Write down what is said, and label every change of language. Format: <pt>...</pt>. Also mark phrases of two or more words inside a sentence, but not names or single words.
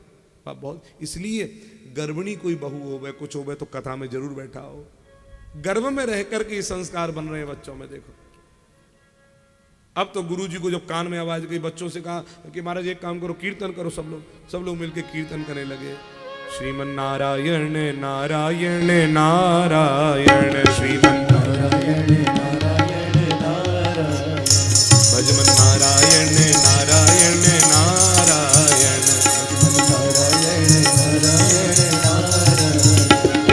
<hi>बहुत इसलिए गर्भिणी कोई बहू हो गए कुछ हो गए तो कथा में जरूर बैठा हो। गर्भ में रह करके ये संस्कार बन रहे हैं बच्चों में। देखो अब तो गुरुजी को जब कान में आवाज गई, बच्चों से कहा कि महाराज एक काम करो, कीर्तन करो। सब लोग मिलकर कीर्तन करने लगे। श्रीमन नारायण नारायण नारायण, श्रीमन नारायण नारायण नारायण, भजमन नारायण नारायण नारायण, नारायण नारायण नारायण,</hi>